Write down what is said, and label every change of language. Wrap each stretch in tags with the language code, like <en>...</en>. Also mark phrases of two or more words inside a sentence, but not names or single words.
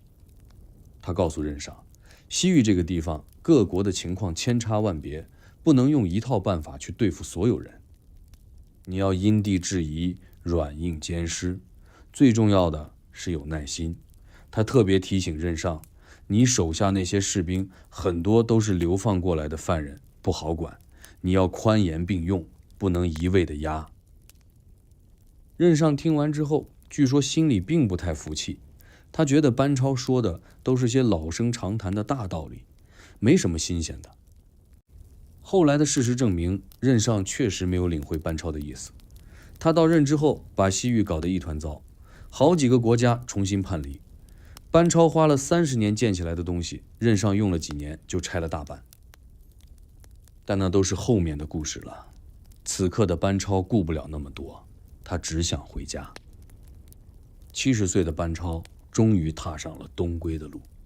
<zh>他告訴任尚，西域这個地方各國的情況千差萬別，不能用一套辦法去對付所有人。你要因地制宜，軟硬兼施，最重要的是有耐心。他特別提醒任尚，你手下那些士兵很多都是流放過來的犯人，不好管，你要寬嚴並用，不能一味的壓。任尚聽完之後，據說心裡並不太服氣，他覺得班超說的都是些老生常談的大道理，沒什麼新鮮的。後來的事實證明，任尚確實沒有領會班超的意思。他到任之後，把西域搞得一團糟，好幾個國家重新叛離。班超花了30年建起來的東西，任尚用了幾年就拆了大半。但那都是後面的故事了。此刻的班超顧不了那麼多，他只想回家。70歲的班超終於踏上了東歸的路。</zh>